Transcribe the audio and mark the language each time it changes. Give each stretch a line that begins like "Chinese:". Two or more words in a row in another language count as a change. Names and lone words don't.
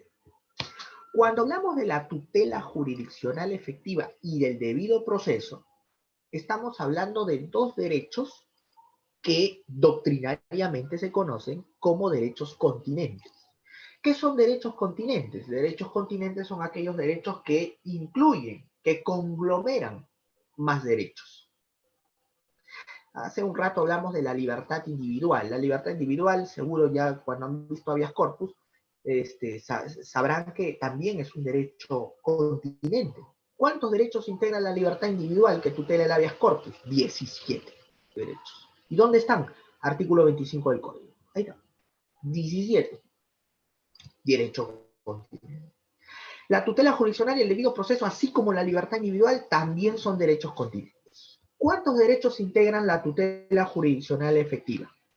Spanish: Cuando hablamos de la tutela jurisdiccional efectiva y del debido proceso, estamos hablando de dos derechos que doctrinariamente se conocen como derechos continentes. ¿Qué son derechos continentes? Derechos continentes son aquellos derechos que incluyen, que conglomeran más derechos. Hace un rato hablamos de la libertad individual. La libertad individual, seguro ya cuando han visto
Latin: habeas corpus,
Spanish: sabrán que también es un derecho continente. ¿Cuántos derechos integra la libertad individual que tutela el
Latin: habeas corpus?
Spanish: 17 derechos. ¿Y dónde están? Artículo 25 del Código. Ahí está. 17. Derecho continente. La tutela jurisdiccional y el debido proceso, así como la libertad individual, también son derechos continentes. ¿Cuántos derechos integran la tutela jurisdiccional efectiva?